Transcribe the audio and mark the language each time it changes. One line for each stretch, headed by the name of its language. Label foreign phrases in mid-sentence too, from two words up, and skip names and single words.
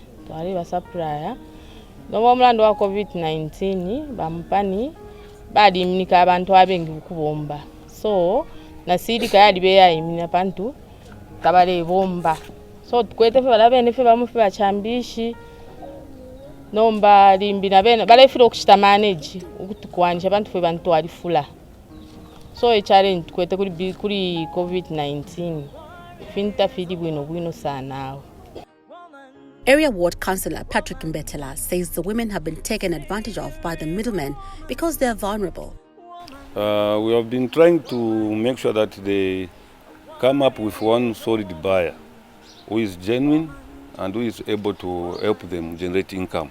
Bemba: twale ba supplier no mlando wa COVID-19 bampani badi mnika abantu abengi kubomba so na sirika yali be yayimina bantu tabale bomba so tukwete fe balabene fe bamufe bachambishi nomba limbi na bene balefira okushita manage ukutukwanisha abantu fe bantu alifula so
English: a challenge
Bemba: tukwete kuri COVID-19 finta fidi bwino sana.
English: Area Ward Councillor Patrick Mbetela says the women have been taken advantage of by the middlemen because they are vulnerable. We have been trying to make sure that they come up with one solid buyer who is genuine and who is able to help them generate income.